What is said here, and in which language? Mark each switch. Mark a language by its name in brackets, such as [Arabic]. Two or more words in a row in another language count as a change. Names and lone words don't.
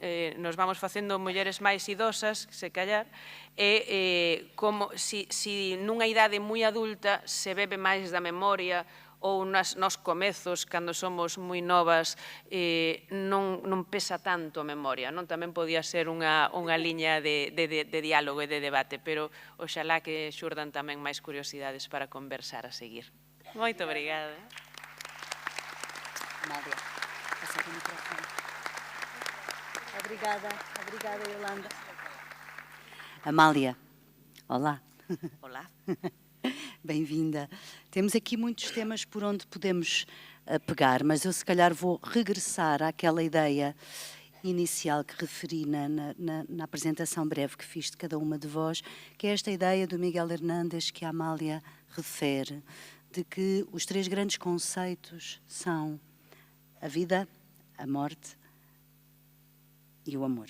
[Galician] Nos vamos facendo mulleres máis idosas, se callar, e como se nunha idade moi adulta se bebe máis da memoria ou nos comezos, cando somos moi novas, non pesa tanto a memoria, non? Tamén podía ser unha liña de diálogo e de debate, pero oxalá que xurdan tamén máis curiosidades para conversar a seguir. Moito obrigada. [Portuguese] Amália, passa o microfone. Obrigada, Yolanda. Amália, olá. Olá. Bem-vinda. Temos aqui muitos temas por onde podemos pegar, mas eu se calhar vou regressar àquela ideia inicial que referi na apresentação breve que fiz de cada uma de vós, que é esta ideia do Miguel Hernández que a Amália refere, de que os 3 grandes conceitos são a vida, a morte e o amor.